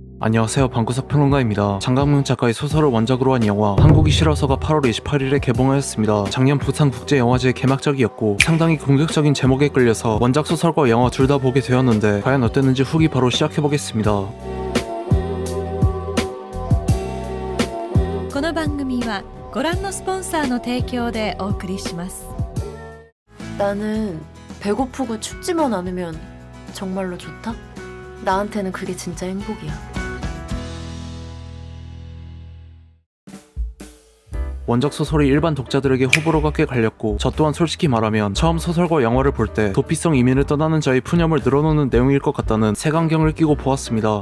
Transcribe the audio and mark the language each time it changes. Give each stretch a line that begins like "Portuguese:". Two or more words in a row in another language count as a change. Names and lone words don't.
Korean: 안녕하세요, 방구석 평론가입니다. 장강명 작가의 소설을 원작으로 한 영화 한국이 싫어서가 8월 28일에 개봉하였습니다. 작년 부산국제영화제 개막작이었고 상당히 공격적인 제목에 끌려서 원작 소설과 영화 둘 다 보게 되었는데 과연 어땠는지 후기 바로 시작해보겠습니다.
Japanese: この番組はご覧のスポンサーの提供でお送りします。
Korean: 나는 배고프고 춥지만 않으면 정말로 좋다? 나한테는 그게 진짜 행복이야. 원작 소설이 일반 독자들에게 호불호가 꽤 갈렸고 저 또한 솔직히 말하면 처음 소설과 영화를 볼 때 도피성 이민을 떠나는 자의 푸념을 늘어놓는 내용일 것 같다는 색안경을 끼고 보았습니다.